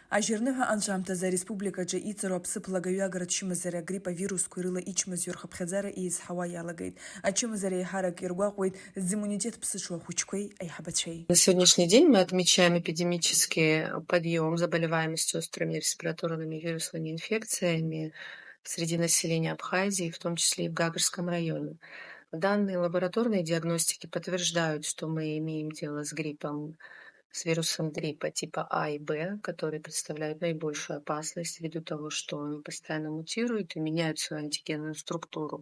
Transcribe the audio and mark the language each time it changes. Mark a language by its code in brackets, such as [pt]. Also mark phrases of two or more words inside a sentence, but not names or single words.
[ab] Ажьырныҳәа анцәамҭазы ареспубликаҿы иҵару аԥсыԥлагаҩы агратә чымазара агрипп авирусқәа рыла ичмазаҩ рхыԥхьаӡара еизҳауа иалагеит. Ачымазара еиҳарак иргәаҟуеит зиммунитет ԥсыҽу ахәыҷқәеи аиҳабацәеи. [ru] На сегодняшний день мы отмечаем эпидемический подъем заболеваемости острыми респираторными вирусными инфекциями среди населения Абхазии, в том числе и в Гагарском районе. Данные лабораторной диагностики подтверждают, что мы имеем дело с гриппом, с вирусом гриппа типа А и Б, который представляет наибольшую опасность ввиду того, что он постоянно мутирует и меняет свою антигенную структуру.